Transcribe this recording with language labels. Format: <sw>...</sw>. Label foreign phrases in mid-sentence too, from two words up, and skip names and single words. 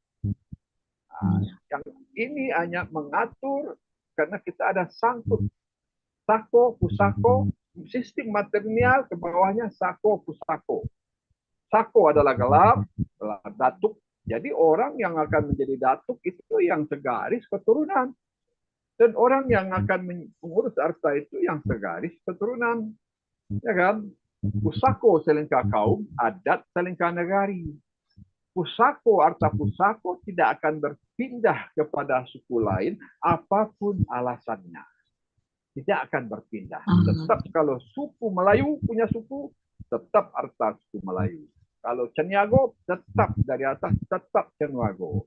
<id>Yang ini hanya mengatur karena kita ada sangkut sako, pusako, sistem material ke bawahnya sako, pusako. Sako adalah gelap, datuk. Jadi orang yang akan menjadi datuk itu yang segaris keturunan. Dan orang yang akan mengurus harta itu yang segaris keturunan. Ya kan?</id> <min>Pusako selengkah kaum, adat selengkah negari.</min> <id>Pusako, harta pusako tidak akan berpindah kepada suku lain apapun alasannya. Tidak akan berpindah. Tetap kalau suku Melayu punya suku, tetap harta suku Melayu. Kalau Ceniago, tetap dari atas, tetap Ceniago.</id>